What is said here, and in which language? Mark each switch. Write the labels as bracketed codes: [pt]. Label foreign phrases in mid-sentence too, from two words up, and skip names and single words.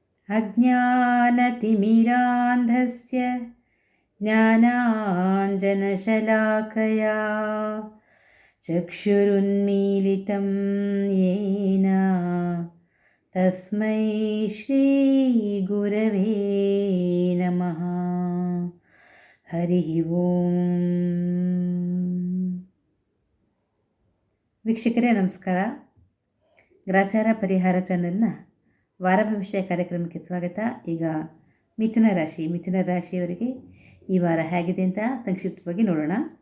[sa] अज्ञानतिमिरान्धस्य ज्ञानाञ्जनशलाकया चक्षुरुन्मीलितं येन तस्मै श्रीगुरवे नमः. [kn] ಹರಿ ಓಂ. ವೀಕ್ಷಕರೇ ನಮಸ್ಕಾರ. ಗ್ರಾಚಾರ ಪರಿಹಾರ ಚಾನೆಲ್ನ ವಾರ ಭವಿಷ್ಯ ಕಾರ್ಯಕ್ರಮಕ್ಕೆ ಸ್ವಾಗತ. ಈಗ ಮಿಥುನ ರಾಶಿಯವರಿಗೆ ಈ ವಾರ ಹೇಗಿದೆ ಅಂತ ಸಂಕ್ಷಿಪ್ತವಾಗಿ ನೋಡೋಣ.